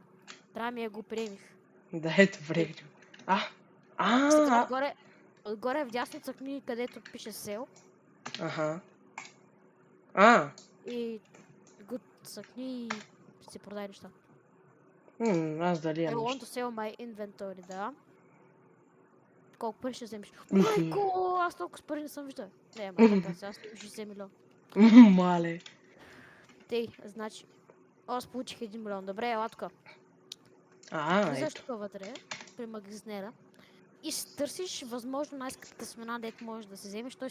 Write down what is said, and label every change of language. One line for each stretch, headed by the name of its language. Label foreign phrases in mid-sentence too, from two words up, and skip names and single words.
Bulgarian: Трябва ми я го приемиш. Да, е добре. Сега отгоре вдясно цъкни, където пише сел. Аха. И го цъкни и ще си продай неща. Аз дали
English: I
Bulgarian: имам
English: want to
Bulgarian: нещо.
English: sell my inventory,
Bulgarian: да. Колко пари ще вземеш? Майко, аз толкова с пари не съм виждал. Не, ама сега 60 милиона. Мале. Тей, значи, аз получих 1 милион. Добре, ела тук. Влизаш Ето. тук вътре, при магазинера. И си търсиш възможно най-скъпата семена, дето можеш да се вземеш, т.е.